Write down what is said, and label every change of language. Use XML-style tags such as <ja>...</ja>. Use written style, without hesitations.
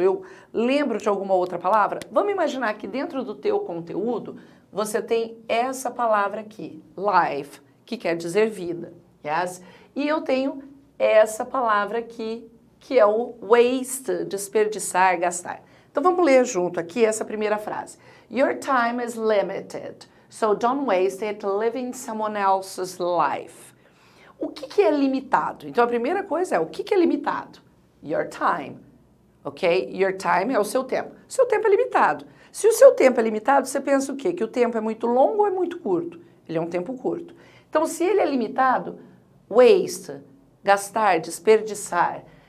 <pt>Eu lembro de alguma outra palavra? Vamos imaginar que dentro do teu conteúdo, você tem essa palavra aqui, life, que quer dizer vida, yes? E eu tenho essa palavra aqui, que é o waste, desperdiçar, gastar. Então vamos ler junto aqui essa primeira frase.</pt> <en>Your time is limited, so don't waste it living someone else's life.</en> <pt>O que é limitado? Então a primeira coisa é, o que é limitado?</pt> <en>Your time,</en> <pt>ok?</pt> <en>Your time</en> <pt>é o seu tempo. Seu tempo é limitado. Se o seu tempo é limitado, você pensa o quê? Que o tempo é muito longo ou é muito curto? Ele é um tempo curto. Então se ele é limitado, waste, gastar, desperdiçar.</pt>